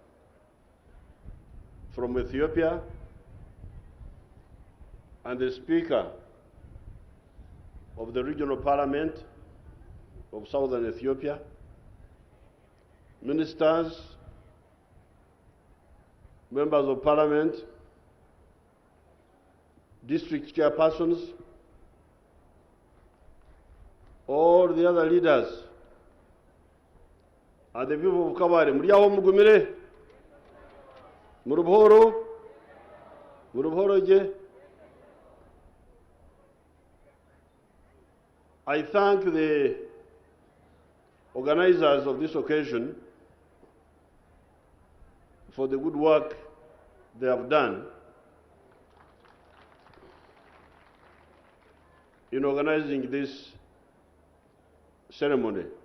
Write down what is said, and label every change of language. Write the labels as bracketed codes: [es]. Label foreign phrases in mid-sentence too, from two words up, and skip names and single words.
[en] from Ethiopia, and the Speaker of the Regional Parliament of Southern Ethiopia, ministers, members of Parliament, district chairpersons, all the other leaders, and the people of Kabale. [cgg] Muriyaho mugumire, murubuhoro je. [en] I thank the organizers of this occasion for the good work they have done in organizing this ceremony.